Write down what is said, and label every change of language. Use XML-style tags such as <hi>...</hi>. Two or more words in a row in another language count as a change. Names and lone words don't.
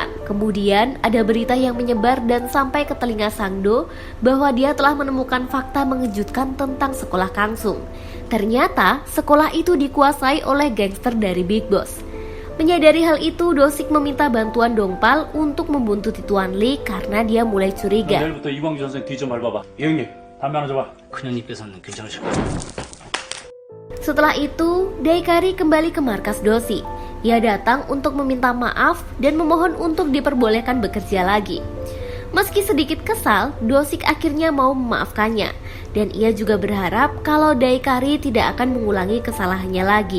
<id>Kemudian ada berita yang menyebar dan sampai ke telinga Sangdo bahwa dia telah menemukan fakta mengejutkan tentang sekolah Kangsung. Ternyata sekolah itu dikuasai oleh gangster dari Big Boss. Menyadari hal itu, Dosik meminta bantuan Dongpal untuk membuntuti Tuan Lee karena dia mulai curiga.</id> <ko>내일부터 이광주 선생 뒤 좀 밟아봐. 예 형님. 담배 하나 줘봐. 큰형님 뺏었는 괜찮으실 거야.</ko> <id>Setelah itu, Daikari kembali ke markas Dosik. Ia datang untuk meminta maaf dan memohon untuk diperbolehkan bekerja lagi. Meski sedikit kesal, Dosik akhirnya mau memaafkannya. Dan ia juga berharap kalau Daikari tidak akan mengulangi kesalahannya lagi.</id>